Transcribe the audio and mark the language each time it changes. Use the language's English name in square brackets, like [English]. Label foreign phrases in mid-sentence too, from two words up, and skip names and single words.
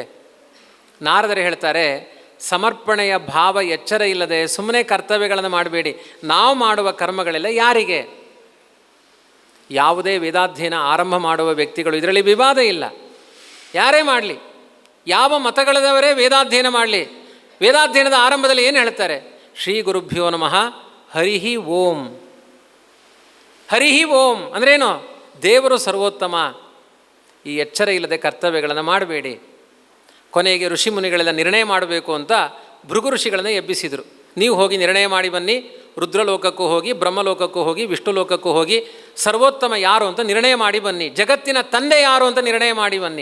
[Kannada] ನಾರದರು ಹೇಳ್ತಾರೆ, ಸಮರ್ಪಣೆಯ ಭಾವ ಎಚ್ಚರ ಇಲ್ಲದೆ ಸುಮ್ಮನೆ ಕರ್ತವ್ಯಗಳನ್ನು ಮಾಡಬೇಡಿ. ನಾವು ಮಾಡುವ ಕರ್ಮಗಳೆಲ್ಲ ಯಾರಿಗೆ? ಯಾವುದೇ ವೇದಾಧ್ಯಯನ ಆರಂಭ ಮಾಡುವ ವ್ಯಕ್ತಿಗಳು, ಇದರಲ್ಲಿ ವಿವಾದ ಇಲ್ಲ, ಯಾರೇ ಮಾಡಲಿ, ಯಾವ ಮತಗಳದವರೇ ವೇದಾಧ್ಯಯನ ಮಾಡಲಿ, ವೇದಾಧ್ಯಯನದ ಆರಂಭದಲ್ಲಿ ಏನು ಹೇಳ್ತಾರೆ? [Sanskrit] ಶ್ರೀ ಗುರುಭ್ಯೋ ನಮಃ ಹರಿಹಿ ಓಂ. ಹರಿಹಿ ಓಂ ಅಂದ್ರೇನು? [Kannada] ದೇವರು ಸರ್ವೋತ್ತಮ. ಈ ಎಚ್ಚರ ಇಲ್ಲದೆ ಕರ್ತವ್ಯಗಳನ್ನು ಮಾಡಬೇಡಿ. ಕೊನೆಗೆ ಋಷಿಮುನಿಗಳೆಲ್ಲ ನಿರ್ಣಯ ಮಾಡಬೇಕು ಅಂತ ಭೃಗು ಋಷಿಗಳನ್ನು ಎಬ್ಬಿಸಿದರು. ನೀವು ಹೋಗಿ ನಿರ್ಣಯ ಮಾಡಿ ಬನ್ನಿ, ರುದ್ರಲೋಕಕ್ಕೂ ಹೋಗಿ, ಬ್ರಹ್ಮಲೋಕಕ್ಕೂ ಹೋಗಿ, ವಿಷ್ಣು ಲೋಕಕ್ಕೂ ಹೋಗಿ, ಸರ್ವೋತ್ತಮ ಯಾರು ಅಂತ ನಿರ್ಣಯ ಮಾಡಿ ಬನ್ನಿ, ಜಗತ್ತಿನ ತಂದೆ ಯಾರು ಅಂತ ನಿರ್ಣಯ ಮಾಡಿ ಬನ್ನಿ.